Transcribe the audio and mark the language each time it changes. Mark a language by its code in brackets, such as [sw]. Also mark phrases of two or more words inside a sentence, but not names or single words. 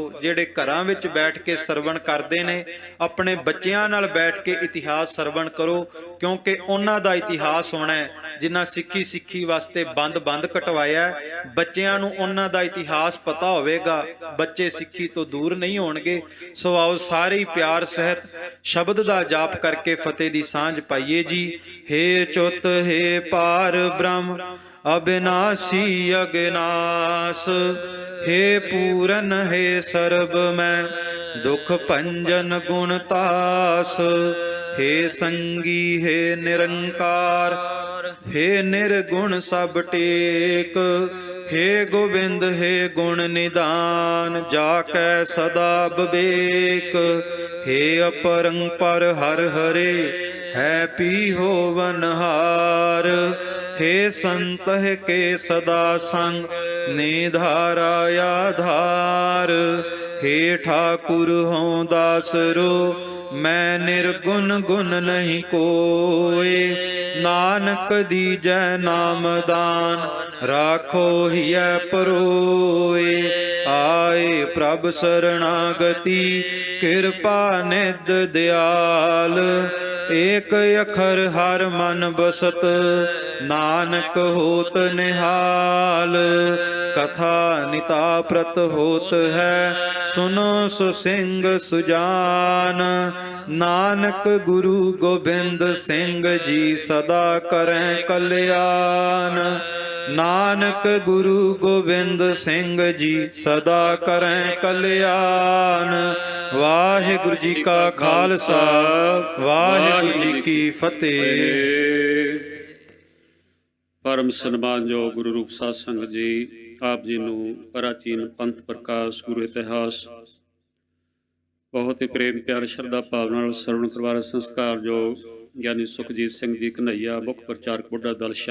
[pa] ਜਿਹੜੇ ਘਰਾਂ ਵਿੱਚ ਬੈਠ ਕੇ ਸਰਵਣ ਕਰਦੇ ਨੇ, ਆਪਣੇ ਬੱਚਿਆਂ ਨਾਲ ਬੈਠ ਕੇ ਇਤਿਹਾਸ ਸਰਵਣ ਕਰੋ, ਕਿਉਂਕਿ ਉਹਨਾਂ ਦਾ ਇਤਿਹਾਸ ਹੋਣਾ ਹੈ ਜਿਨ੍ਹਾਂ ਸਿੱਖੀ ਵਾਸਤੇ ਬੰਦ ਕਟਵਾਇਆ। ਬੱਚਿਆਂ ਨੂੰ ਉਹਨਾਂ ਦਾ ਇਤਿਹਾਸ ਪਤਾ ਹੋਵੇਗਾ, ਬੱਚੇ ਸਿੱਖੀ ਤੋਂ ਦੂਰ ਨਹੀਂ ਹੋਣਗੇ। ਸੋ ਆਓ ਸਾਰੇ ਹੀ ਪਿਆਰ ਸਹਿਤ ਸ਼ਬਦ ਦਾ ਜਾਪ ਕਰਕੇ ਫਤਿਹ ਦੀ ਸਾਂਝ ਪਾਈਏ ਜੀ। ਹੇ ਚੁੱਤ, ਹੇ ਪਾਰ ਬ੍ਰਹਮ, ਅਵਿਨਾਸ਼ੀ ਅਗਨਾਸ। ਹੇ ਪੂਰਨ ਹੇ ਸਰਬ ਮੈਂ ਦੁਖ ਭੰਜਨ ਗੁਣਤਾਸ। ਹੇ ਸੰਗੀ ਹੇ ਨਿਰੰਕਾਰ, ਹੇ ਨਿਰਗੁਣ ਸਬ ਟੇਕ। ਹੇ ਗੋਵਿੰਦ ਹੇ ਗੁਣ ਨਿਦਾਨ, ਜਾਕੈ ਸਦਾ ਵਿਵੇਕ। ਹੇ ਅਪਰੰਪਰ ਹਰ ਹਰੇ, ਹੈ ਪੀ ਹੋਵਨਹਾਰ। ਹੇ ਸੰਤ ਕੇ ਸਦਾ ਸੰਗ, ਨਿਧਾਰਾ ਆਧਾਰ। ਹੇ ਠਾਕੁਰ ਹੌਂ ਦਾਸਰੋ, ਮੈਂ ਨਿਰਗੁਣ ਗੁਣ ਨਹੀਂ ਕੋਇ। ਨਾਨਕ ਦੀਜੈ ਨਾਮ ਦਾਨ, ਰਾਖੋ ਹੀਏ ਪਰੋਏ। ਆਏ ਪ੍ਰਭ ਸ਼ਰਣਾਗਤਿ, ਕ੍ਰਿਪਾ ਨਿਧ ਦਇਆਲ। ਏਕ ਅਖਰ ਹਰ ਮਨ ਬਸਤ, ਨਾਨਕ ਹੋਤ ਨਿਹਾਲ। [bra] कथा निता प्रत होत है, सुनो सुसिंग सुजान। नानक गुरु गोबिंद सिंह जी, सदा करें कल्याण। नानक गुरु गोबिंद सिंह जी, सदा करें कल्याण। [pa] ਵਾਹਿਗੁਰੂ ਜੀ ਕਾ ਖਾਲਸਾ, ਵਾਹਿਗੁਰੂ ਜੀ ਕੀ ਫਤਿਹ। ਪਰਮ ਸਨਮਾਨਯੋਗ ਗੁਰੂ ਰੂਪ ਸਾਧ ਸੰਗਤ ਜੀ, ਆਪ ਜੀ ਨੂੰ ਪ੍ਰਾਚੀਨ ਪੰਥ ਪ੍ਰਕਾਸ਼ ਗੁਰੂ ਇਤਿਹਾਸ ਬਹੁਤ ਹੀ ਪ੍ਰੇਮ ਪਿਆਰ ਸ਼ਰਧਾ ਭਾਵਨਾ ਨਾਲ ਸਰਵਣ ਕਰਵਾ ਰਹੇ ਸੰਸਕਾਰਯੋਗ ਗਿਆਨੀ ਸੁਖਜੀਤ ਸਿੰਘ ਜੀ ਕਨ੍ਹਈਆ, ਮੁੱਖ ਪ੍ਰਚਾਰਕ ਬੁੱਢਾ ਦਲ